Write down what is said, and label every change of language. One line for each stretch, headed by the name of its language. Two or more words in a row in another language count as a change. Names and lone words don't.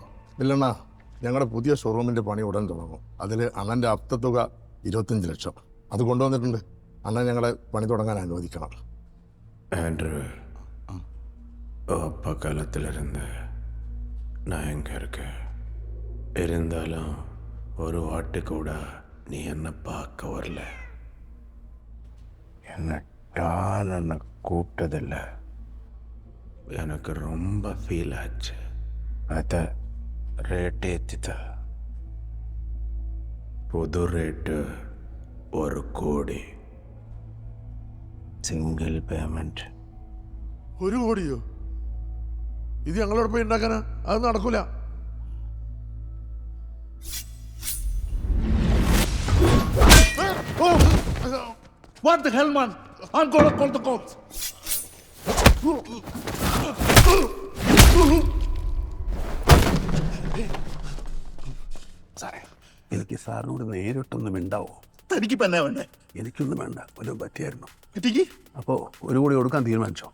Malayalam: ഇല്ലെണ്ണ, ഞങ്ങളുടെ പുതിയ ഷോറൂമിൻ്റെ പണി ഉടൻ തുടങ്ങും. അതിൽ അണ്ണൻ്റെ അപ്തത്തുക 25 ലക്ഷം അത് കൊണ്ടുവന്നിട്ടുണ്ട്. അണ്ണൻ ഞങ്ങളെ പണി തുടങ്ങാൻ അനുവദിക്കണം.
Tamil: ஆண்ட்ரூ, அப்பா காலத்திலிருந்து நான் எங்கே இருக்கேன் இருந்தாலும் ஒரு வாட்டு கூட நீ என்னை பார்க்க வரல. என்னை கூப்பிட்டதில்லை. எனக்கு ரொம்ப ஃபீல் ஆச்சு. அதை ரேட் ஏற்றித்த. புது ரேட்டு 1 கோடி.
English: single payment.
Malayalam: 1 കോടിയോ? ഇത് ഞങ്ങളോട് പോയി ഉണ്ടാക്കാനാ? അത് നടക്കൂല.
English: What the hell, man? I'm gonna call the cops.
Malayalam: സാറേ, എനിക്ക് സാറിനോട് നേരിട്ടൊന്നും ഉണ്ടാവോ? തനിക്കിപ്പോ എന്നാ വേണ്ടേ? എനിക്കൊന്നും വേണ്ട, വല്ലതും പറ്റിയായിരുന്നു. കിട്ടിക്ക് അപ്പോൾ 1 കോടി കൊടുക്കാൻ തീരുമാനിച്ചോ?